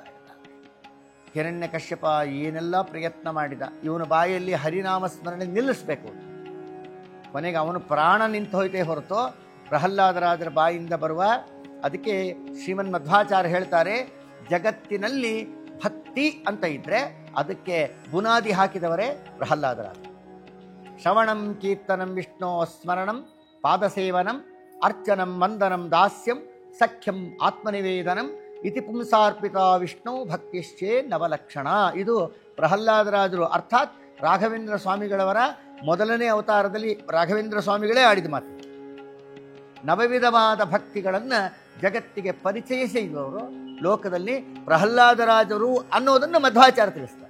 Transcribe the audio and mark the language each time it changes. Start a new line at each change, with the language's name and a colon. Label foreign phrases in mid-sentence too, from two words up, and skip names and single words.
Kannada: ಹಿರಣ್ಯಕಶ್ಯಪ ಏನೆಲ್ಲ ಪ್ರಯತ್ನ ಮಾಡಿದ, ಇವನ ಬಾಯಲ್ಲಿ ಹರಿನಾಮಸ್ಮರಣೆ ನಿಲ್ಲಿಸಬೇಕು, ಕೊನೆಗೆ ಅವನು ಪ್ರಾಣ ನಿಂತು ಹೋಯ್ತೇ ಹೊರತು ಪ್ರಹ್ಲಾದರಾಜರ ಬಾಯಿಂದ ಬರುವ. ಅದಕ್ಕೆ ಶ್ರೀಮನ್ ಮಧ್ವಾಚಾರ್ಯ ಹೇಳ್ತಾರೆ, ಜಗತ್ತಿನಲ್ಲಿ ಭಕ್ತಿ ಅಂತ ಇದ್ರೆ ಅದಕ್ಕೆ ಬುನಾದಿ ಹಾಕಿದವರೇ ಪ್ರಹ್ಲಾದರಾಜ.
Sanskrit: ಶ್ರವಣಂ ಕೀರ್ತನಂ ವಿಷ್ಣು ಸ್ಮರಣಂ ಪಾದಸೇವನಂ ಅರ್ಚನಂ ವಂದನಂ ದಾಸ್ಯಂ ಸಖ್ಯಂ ಆತ್ಮನಿವೇದನಂ ಇತಿ ಪುಂಸಾರ್ಪಿತ ವಿಷ್ಣು ಭಕ್ತಿಶ್ಚೇ ನವಲಕ್ಷಣ.
Kannada: ಇದು ಪ್ರಹ್ಲಾದರಾಜರು ಅರ್ಥಾತ್ ರಾಘವೇಂದ್ರ ಸ್ವಾಮಿಗಳವರ ಮೊದಲನೇ ಅವತಾರದಲ್ಲಿ ರಾಘವೇಂದ್ರ ಸ್ವಾಮಿಗಳೇ ಆಡಿದ ಮಾತು. ನವವಿಧವಾದ ಭಕ್ತಿಗಳನ್ನು ಜಗತ್ತಿಗೆ ಪರಿಚಯಿಸಿದವರು ಲೋಕದಲ್ಲಿ ಪ್ರಹ್ಲಾದರಾಜರು ಅನ್ನೋದನ್ನು ಮಧ್ವಾಚಾರ್ಯ ತಿಳಿಸ್ತಾರೆ.